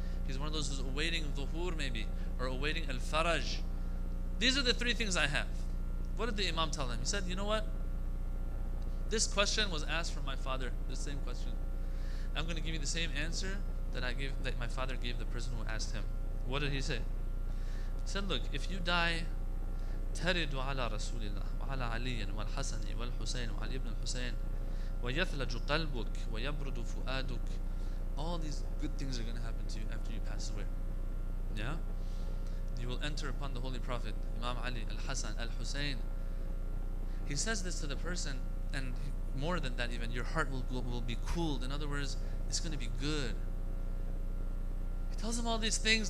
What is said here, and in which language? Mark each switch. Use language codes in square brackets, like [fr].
[en] He's one of those who's awaiting dhuhur maybe, or awaiting al-faraj. These are the three things I have. What did the imam tell him? He said, you know what? This question was asked from my father, the same question. I'm going to give you the same answer that my father gave the person who asked him. What did he say? He said, look, if you die, [ar] تَرِدُ عَلَى رَسُولِ اللَّهِ وَعَلَى عَلِيٍّ وَالْحَسَنِ وَالْحُسَيْنِ وَعَلِي [en] ibn al-Husayn [ar] وَيَثْلَجُ قَلْبُكَ وَيَبْرُدُ فُؤَادُكَ. [en] All these good things are going to happen to you after you pass away. Yeah? You will enter upon the Holy Prophet, Imam Ali, Al-Hasan, Al-Husayn. He says this to the person, and more than that even, your heart will be cooled. In other words, it's going to be good. He tells him all these things.